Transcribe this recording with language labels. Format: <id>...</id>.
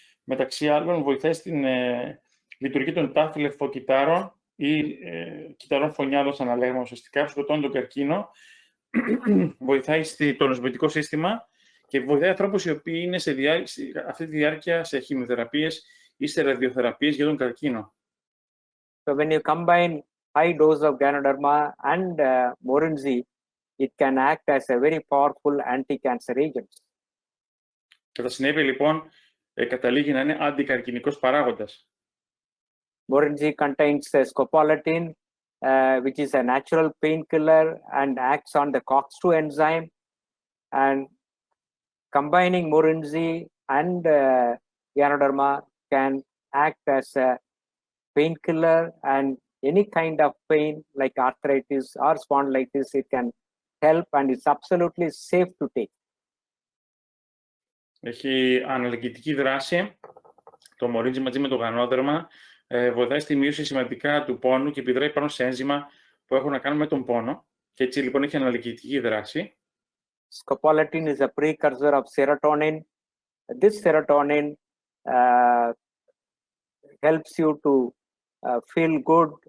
<el>Μεταξύ άλλων βοηθάει στην λειτουργία των τάφη λευκοκυτάρων ή κυταρών φωνιάδων, σαν να λέγαμε ουσιαστικά, που σκοτώνουν τον καρκίνο. Βοηθάει στο νοσοποιητικό σύστημα και βοηθάει ανθρώπους οι οποίοι είναι αυτή τη διάρκεια σε χημειοθεραπείες ή σε ραδιοθεραπείες για τον καρκίνο.</el> <en>So when you combine high dose of Ganoderma and Morinzi, it can act as a very powerful anti-cancer agent.</en> <el>Κατά συνέπεια, λοιπόν, καταλήγει να είναι αντικαρκινικός παράγοντας.</el> <en>Morinzi contains scopolamine, which is a natural painkiller and acts on the COX-2 enzyme. And combining Morinzi and Ganoderma can act as a painkiller, and any kind of pain like arthritis or spondylitis, it can help, and it's absolutely safe to take.</en> <el>Έχει αναλγητική δράση. Το Morinzi μαζί με το γανόδερμα βοηθάει στη μείωση σημαντικά του πόνου και επιδράει πάνω σε ένζημα που έχουν να κάνουν με τον πόνο. Και έτσι λοιπόν έχει αναλγητική δράση.</el> <en>Scopolamine is a precursor of serotonin. This serotonin helps you to feel good.</en>